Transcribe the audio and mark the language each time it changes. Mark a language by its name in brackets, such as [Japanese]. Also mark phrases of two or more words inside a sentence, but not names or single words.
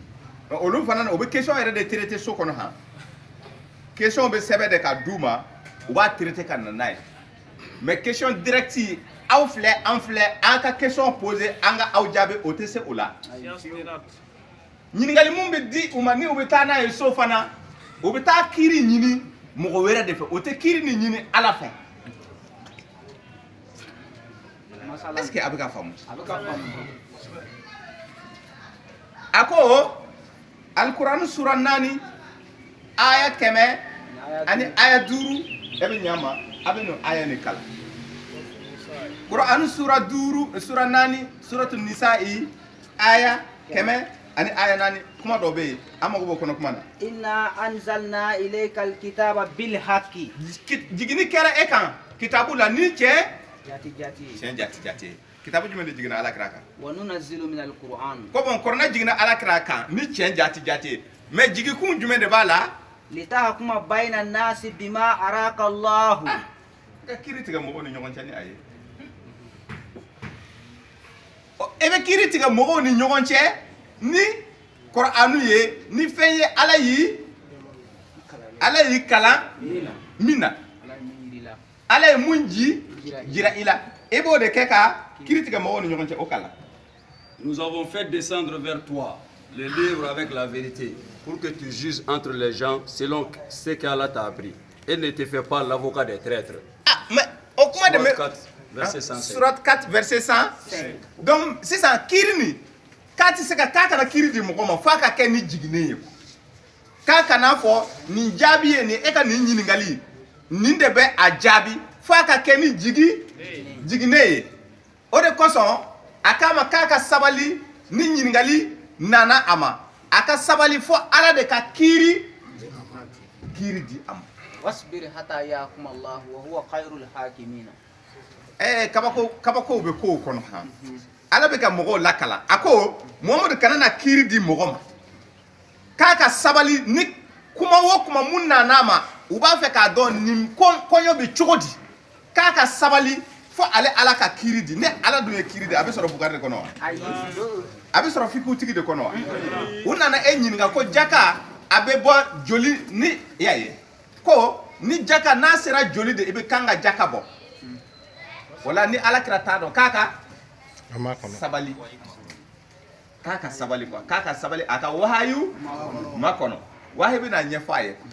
[Bambara] olu fana o bɛ question yɛrɛ de traité so kɔnɔ han question bɛ sɛbɛn de ka d'u ma u b'a traité ka na n'a ye mais [French] question directe [Bambara] aw filɛ an filɛ an ka [French] question posé [Bambara] an ka aw jaabi o tɛ se o la ɲininkali mun bɛ di u ma ni u bɛ taa n'a ye so fana u bɛ taa kiiri ɲini mɔgɔ wɛrɛ de fɛ o tɛ kiiri nin ɲini ala fɛ [French] est-ce que [Bambara] a bɛ ka faamu a ko alkurani sura 4 aya 100 ani aya 5 e bɛ ɲama a bɛ no aya ni kala Quran sura 5 sura 4 suratu nisa'i aya 100 ani aya 4 kuma dɔ bɛ yen an mago b'o kɔnɔ kuma na [Arabic] إنا أنزلنا إليك الكتاب بالحق [Bambara] jigini kɛra e kan kitabu la ni cɛ jati kitabu jumɛn de jiginna ala kira kan [Arabic] وننزل من القرآن [Bambara] ko bon korona jiginna ala kira kan ni cɛn jati mais jigikun jumɛn de b'a la [Arabic] لتحكم بين الناس بما أراك الله [Bambara] ka kiiri tigɛ mɔgɔw ni ɲɔgɔn cɛ ni a ye e bɛ kiiri tigɛ mɔgɔw ni ɲɔgɔn cɛ ni Kur'anu ye ni fɛn ye ala y'i kalan min na ala ye mun jira i la e b'o de kɛ ka kiiri tigɛ mɔgɔw ni ɲɔgɔn cɛ o kalan. [French] Nous avons fait descendre vers toi le livre avec la vérité pour que tu juges entre les gens selon ce qu'Allah t'a appris et ne te fais pas l'avocat des traîtres. Ah, mais au comment de verset 105. Surat 4 verset 105. [Bambara] Donc sisan kiiri ni k'a tɛ se ka k'a kana kiiri di mɔgɔ ma f'a ka kɛ ni jiginnen ye k'a kana fɔ nin jaabi ye nin e ka nin ɲininkali nin de bɛ a jaabi fo a ka kɛ ni jigine ye o de kosɔn a k'a ma k'a ka sabali ni ɲininkali nana a ma a ka sabali fo Ala de ka kiiri di a ma. [Arabic] واصبر حتى يحكم الله وهو خير الحاكمين. [Bambara] Kabako bɛ kow kɔnɔ han Ala bɛ ka mɔgɔw lakala a ko Muhamadu kana na kiiri di mɔgɔ ma k'a ka sabali ni kuma o kuma mun nana a ma u b'a fɛ k'a dɔn nin kɔɲɔ bɛ cogo di k'a ka sabali fo ale Ala ka kiiri di ni Ala dun ye kiiri di a bɛ sɔrɔ Bugari de kɔnɔ wa a bɛ sɔrɔ fikutigi de kɔnɔ wa u nana e ɲininka ko jaka a bɛ bɔ joli ni y'a ye ko ni jaka n'a sera joli de i bɛ kan ka jaka bɔ wala ni Alakira t'a dɔn k'a ka sabali k'a ka sabali quoi k'a ka sabali a ka wahayu ma kɔnɔ wahayu bɛ na ɲɛfɔ a ye